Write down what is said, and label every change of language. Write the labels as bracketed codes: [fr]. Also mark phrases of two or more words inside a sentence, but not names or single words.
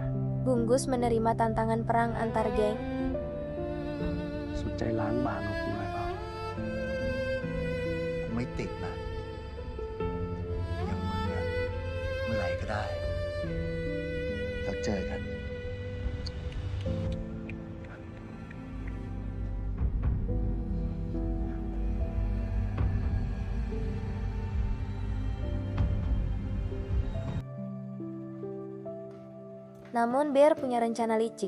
[id] Bungkus menerima tantangan perang antar geng. [th] สนใจล้างบางกับกูหน่อยเปล่ากูไม่ติดนะอย่างมึงอะเมื่อไหร่ก็ได้แล้วเจอกัน [id] Namun Bir punya rencana licik.